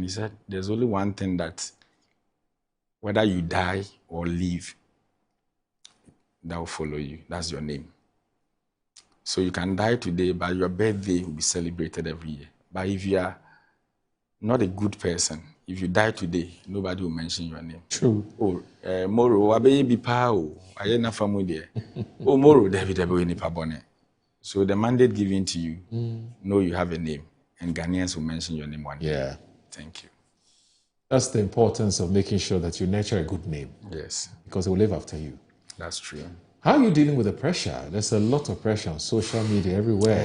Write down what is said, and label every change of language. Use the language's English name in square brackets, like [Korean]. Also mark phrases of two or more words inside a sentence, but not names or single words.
[English] He said, there's only one thing that whether you die or live, that will follow you. That's your name. So you can die today, but your birthday will be celebrated every year. But if you are not a good person, if you die today, nobody will mention your name. True. [Akan] Oh, Moro, abe bi pa o, aye na famu there. Oh, Moro, David ni pabone. [English] So the mandate given to you, know you have a name, and Ghanaians will mention your name one day. Yeah. Thank you. That's the importance of making sure that you nurture a good name. Yes. Because it will live after you. That's true. How are you dealing with the pressure? There's a lot of pressure on social media everywhere.